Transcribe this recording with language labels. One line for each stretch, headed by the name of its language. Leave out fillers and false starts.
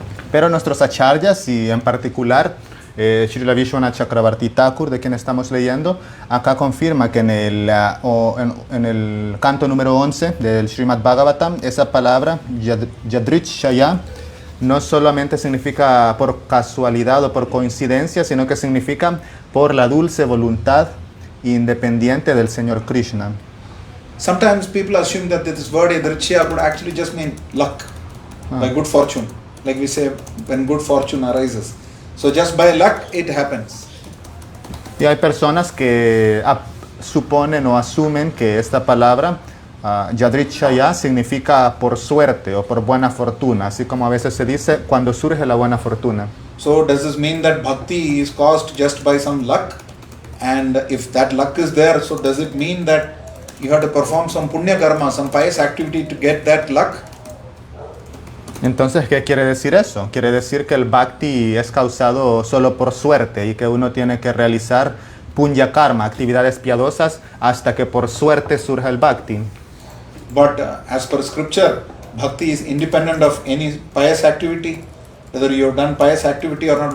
Spanish: Pero nuestros acharyas, y en particular Srila Vishwanath Chakravarti Thakur, de quien estamos leyendo, acá confirma que en el canto número 11 del Srimad Bhagavatam, esa palabra Yadrichaya no solamente significa por casualidad o por coincidencia, sino que significa por la dulce voluntad independiente del Señor Krishna.
English: Sometimes people assume that this word Yadrichaya could actually just mean luck, by good fortune, like we say when good fortune arises. So just by luck it happens.
Spanish: Y hay personas que suponen o asumen que esta palabra Yadrichaya significa por suerte o por buena fortuna, así como a veces se dice cuando surge la buena fortuna.
English: So does this mean that bhakti is caused just by some luck? And if that luck is there, so does it mean that you have to perform some punya karma, some pious activity to get that luck?
Spanish: Entonces, ¿qué quiere decir eso? Quiere decir que el bhakti es causado solo por suerte y que uno tiene que realizar punya karma, actividades piadosas, hasta que por suerte surja el bhakti.
English: But as per scripture, bhakti is independent of any pious activity, whether you have done pious activity or not.